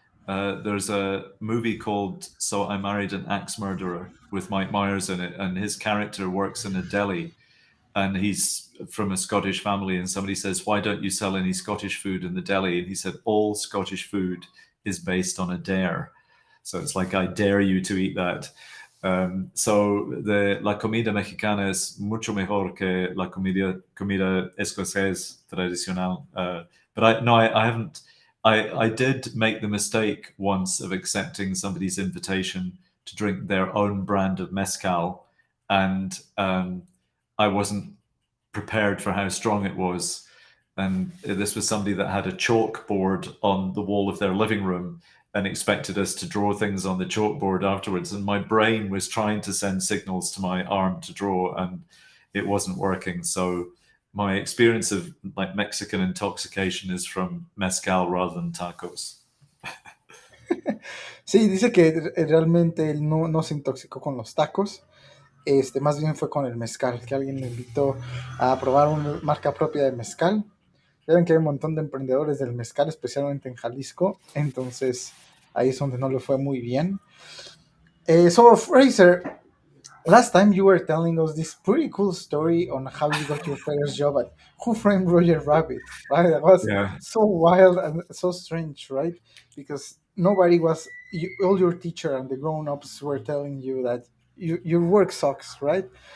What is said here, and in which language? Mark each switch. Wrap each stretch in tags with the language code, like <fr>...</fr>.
<en>There's a movie called So I Married an Axe Murderer with Mike Myers in it, and his character works in a deli, and he's from a Scottish family, and somebody says, "Why don't you sell any Scottish food in the deli?" And he said, "All Scottish food is based on a dare." So it's like, I dare you to eat that.</en> <es>So la comida mexicana es mucho mejor que la comida escocesa tradicional.</es> <en>But I haven't. I did make the mistake once of accepting somebody's invitation to drink their own brand of mezcal, and I wasn't prepared for how strong it was. And this was somebody that had a chalkboard on the wall of their living room and expected us to draw things on the chalkboard afterwards. And my brain was trying to send signals to my arm to draw, and it wasn't working. So my experience of like Mexican intoxication is from mezcal rather than tacos.</en> <es>Sí, dice que realmente él no se intoxicó con los tacos. Más bien fue con el mezcal, que alguien le invitó a probar una marca propia de mezcal. Ya ven que hay un montón de emprendedores del mezcal, especialmente en Jalisco, entonces ahí es donde no le fue muy bien.</es> <en>So, Fraser, last time you were telling us this pretty cool story on how you got your first job at Who Framed Roger Rabbit, right? That was Yeah. so wild and so strange, right? Because nobody was, all your teacher and the grown-ups were telling you that your work sucks, right?</en>